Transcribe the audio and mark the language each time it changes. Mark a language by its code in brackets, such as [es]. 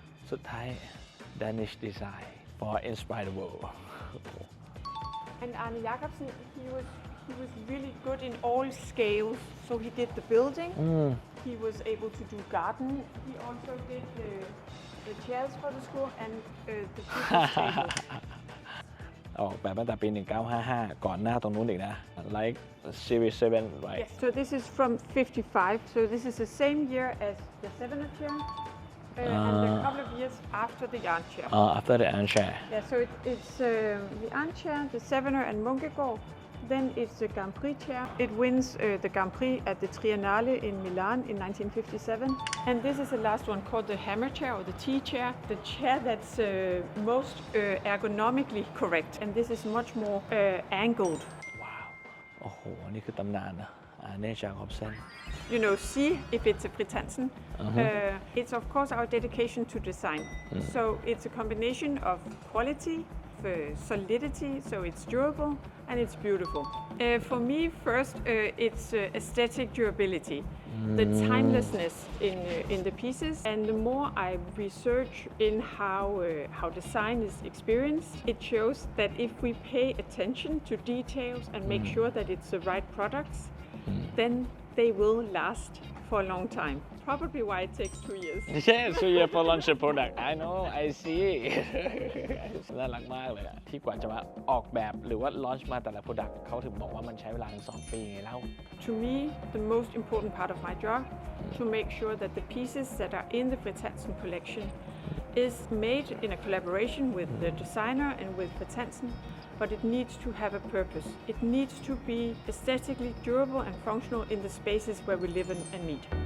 [th] สุดท้าย [en] Danish design for inspire the world. And Arne Jacobsen, he was really good in all scales. So he did the building. He was able to do garden. He also did the chairs for the school and the teachers' table. [th] ออกแบบตั้งแต่ปี 1955 ก่อนหน้าตรงนู้นอีกนะ [en] like Series 7 right? Yes, so this is from 55, so this is the same year as the Sevener chair and a couple of years after the armchair. After the armchair. Yeah, so it's the armchair, the Sevener and Munkegård. Then it's the Grand Prix chair. It wins the Grand Prix at the Triennale in Milan in 1957. And this is the last one called the hammer chair or the T chair, the chair that's most ergonomically correct. And this is much more angled. Wow. [th] โอ้โห นี่คือตำนานนะ Arne Jacobsen. [en] See if it's a Fritz Hansen. It's of course our dedication to design. So it's a combination of quality, solidity, so it's durable and it's beautiful. For me, first, it's aesthetic durability, the timelessness in the pieces, and the more I research in how design is experienced, it shows that if we pay attention to details and make sure that it's the right products, then they will last for a long time. Probably why it takes 2 years. Yes, 2 years for launch a product. I know, I see. [th] น่ารักมากเลยอะที่กว่าจะมาออกแบบหรือว่า launch มาแต่ละ product เขาถึงบอกว่ามันใช้เวลาถึง2 ปีไงเล่า [en] To me, the most important part of my job to make sure that the pieces that are in the Fritz Hansen collection is made in a collaboration with the designer and with Fritz Hansen, but it needs to have a purpose. It needs to be aesthetically durable and functional in the spaces where we live and meet.